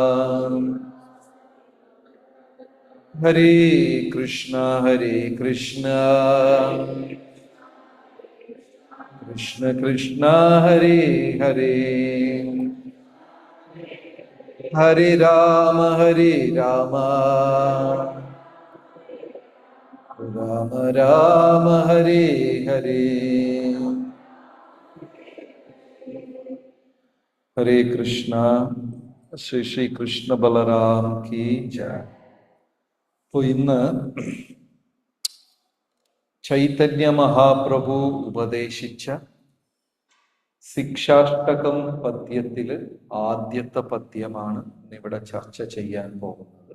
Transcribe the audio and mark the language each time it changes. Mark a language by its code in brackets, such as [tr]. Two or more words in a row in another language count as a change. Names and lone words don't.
[sa] हरे कृष्ण कृष्ण कृष्ण हरे हरे हरे राम राम राम हरे हरे, Hare Rama Rama Rama Hare Hare. [ml] Hare Krishna ശ്രീ ശ്രീ കൃഷ്ണ ബലറാം [hi] की जय. [ml] അപ്പോൾ ഇന്ന് ചൈതന്യ മഹാപ്രഭു ഉപദേശിച്ച ശിക്ഷാഷ്ടകം പദ്യത്തില് ആദ്യത്തെ പദ്യമാണ് ഇവിടെ ചർച്ച ചെയ്യാൻ പോകുന്നത്.